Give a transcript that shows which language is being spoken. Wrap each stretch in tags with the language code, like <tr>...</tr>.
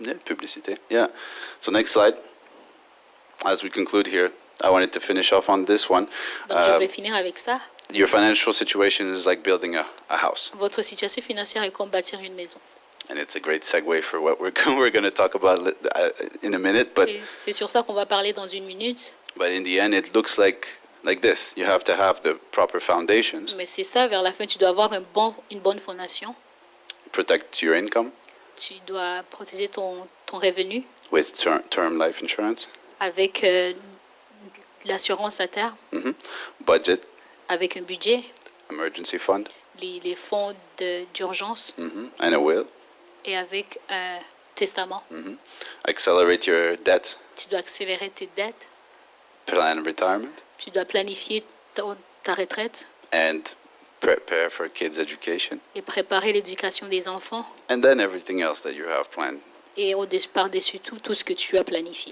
<en>Yeah, publicité. Yeah. So next slide. As we conclude here, I wanted to finish off on this one.</en> <fr>Donc je vais finir avec ça.</fr> <en>Your financial situation is like building a house.</en> <fr>Votre situation financière est comme bâtir une maison.</fr> <en>And it's a great segue for what we're going to talk about in a minute. But</en> <fr>Et c'est sur ça qu'on va parler dans une minute.</fr> <en>in the end, it looks like this. You have to have the proper foundations,</en> <fr>Mais c'est ça, vers la fin, tu dois avoir une bonne fondation.</fr> <en>protect your income</en> <fr>Tu dois protéger ton revenu</fr> <en>with term life insurance,</en> <fr>avec l'assurance à terme,</fr> <en>budget,</en> <fr>avec un budget,</fr> <en>emergency fund,</en> <fr>les fonds d'urgence</fr> <en>and a will.</en> <fr>et avec un testament.</fr> <en>Accelerate your debt,</en> <fr>Tu dois accélérer tes dettes,</fr> <en>plan retirement,</en> <fr>tu dois planifier ta retraite</fr> <en>and prepare for kids' education,</en> <fr>et préparer l'éducation des enfants</fr> <en>and then everything else that you have planned.</en> <fr>et par-dessus tout ce que tu as planifié.</fr>